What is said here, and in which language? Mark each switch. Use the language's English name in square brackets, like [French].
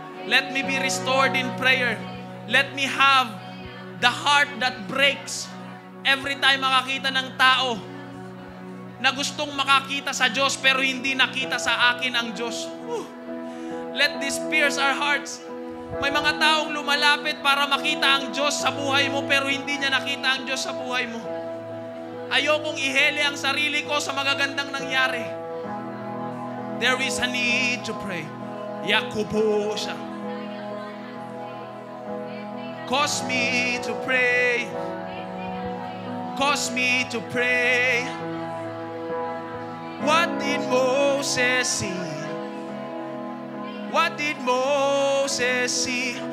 [English] Let me be restored in prayer. Let me have the heart that breaks every time [Filipino] makakita ng tao na gustong makakita sa Diyos pero hindi nakita sa akin ang Diyos. [English] Let this pierce our hearts. [Filipino] May mga taong lumalapit para makita ang Diyos sa buhay mo pero hindi niya nakita ang Diyos sa buhay mo. Ayokong ihele ang sarili ko sa magagandang nangyari. [English] There is a need to pray. Yakupo siya. Cause me to pray. Cause me to pray. What did Moses see? What did Moses see?